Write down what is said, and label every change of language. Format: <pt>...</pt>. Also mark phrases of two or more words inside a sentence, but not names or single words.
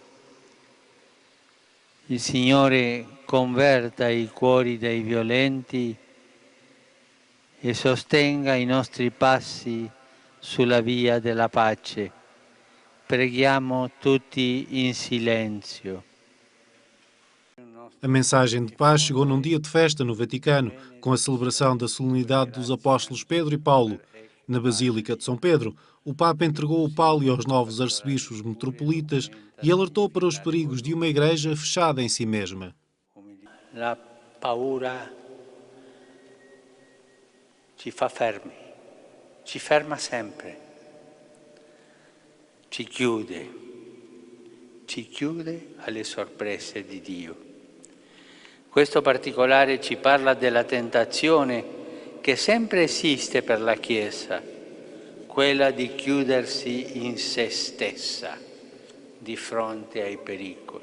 <it>Il Signore converta i cuori dei violenti e sostenga i nostri passi sulla via della pace. Preghiamo tutti in silenzio.</it> <pt>A mensagem de paz chegou num dia de festa no Vaticano, com a celebração da solenidade dos apóstolos Pedro e Paulo. Na Basílica de São Pedro, o Papa entregou o pálio aos novos arcebispos metropolitas e alertou para os perigos de uma igreja fechada em si mesma.</pt> <it>La paura ci fa fermi, ci ferma sempre, ci chiude alle sorprese di Dio. Questo particolare ci parla della tentazione che sempre esiste per la Chiesa, quella di chiudersi in se stessa di fronte ai pericoli.</it>